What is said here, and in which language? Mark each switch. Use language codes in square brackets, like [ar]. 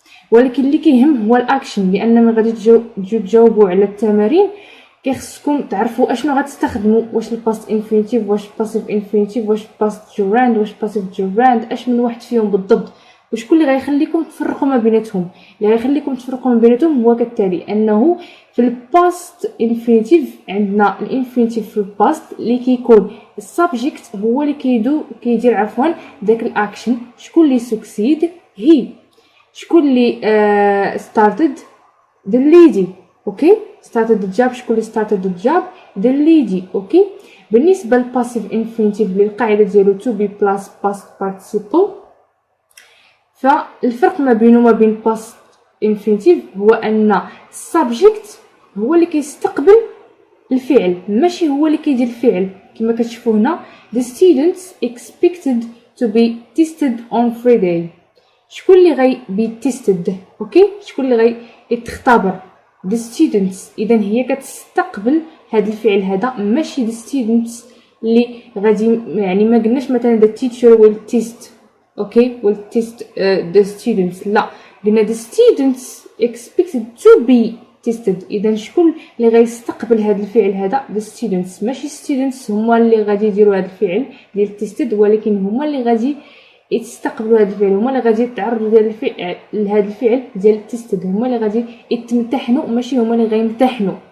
[ar] ولكن اللي كيهم هو الاكشن، لان ما غادي تجيو تجاوبوا على التمارين كيخصكم تعرفوا اشنو غتستخدموا، واش الباست انفينيتيف، واش باسيف انفينيتيف، واش باست جوراند، واش باسيف جوراند، اش من واحد فيهم بالضبط، وشكون اللي غيخليكم تفرقوا ما بيناتهم. اللي غيخليكم تفرقوا ما بيناتهم هو كالتالي، انه في الباست انفينيتيف عندنا الانفينيتيف في الباست اللي كيكون السبجكت هو اللي كيدير عفوا داك الاكشن. شكون اللي سكسيد؟ هي. شكون اللي started؟ the lady. اوكي started the job. شكون اللي started the job؟ the lady. اوكي بالنسبه للباسيف انفينيتيف اللي القاعده ديالو [en] to be plus past participle، [ar] فالفرق ما بينه وما بين past infinitive هو ان السبجكت هو اللي كيستقبل الفعل، ماشي هو اللي كيدير الفعل. كما كتشوفوا هنا [en] the students expected to be tested on Friday. [ar] شكون اللي غي بي tested؟ اوكي شكون اللي غي يتختبر؟ the students. اذا هي كتستقبل هذا الفعل هذا، ماشي the students اللي غادي، يعني ما قلناش مثلا [en] the teacher will test. Okay will test the students، [ar] لا قلنا [en] the students expected to be tested. [ar] اذا شكون اللي غيستقبل هذا الفعل هذا؟ the students، ماشي students هما اللي غادي يديروا هذا الفعل ديال tested، ولكن هما اللي غادي يستقبلوا هذا الفعل، هما اللي غادي يتعرضوا لهذا الفعل ديال tested، هما اللي غادي يتمتحنوا، ماشي هما اللي غيمتحنوا.